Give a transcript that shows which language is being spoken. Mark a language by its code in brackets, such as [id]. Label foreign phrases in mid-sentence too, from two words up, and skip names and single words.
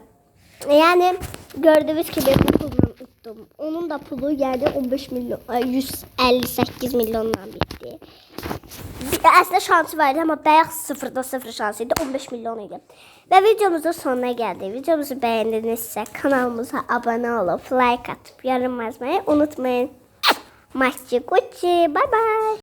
[az] Yəni gördüyünüz kimi bu pulunu utdum. Onun da pulu yəni 15 milyon, 158 milyondan bitdi. Əslində şansı var idi, amma bayaq 0 şansı idi, 15 milyon idi. Və videomuzun sonuna gəldik. Videomuzu bəyəndinizsə kanalımıza abunə olub, [tr] like atıb, yorum yazmayı unutmayın. [en] Maçı Gucci, bye bye.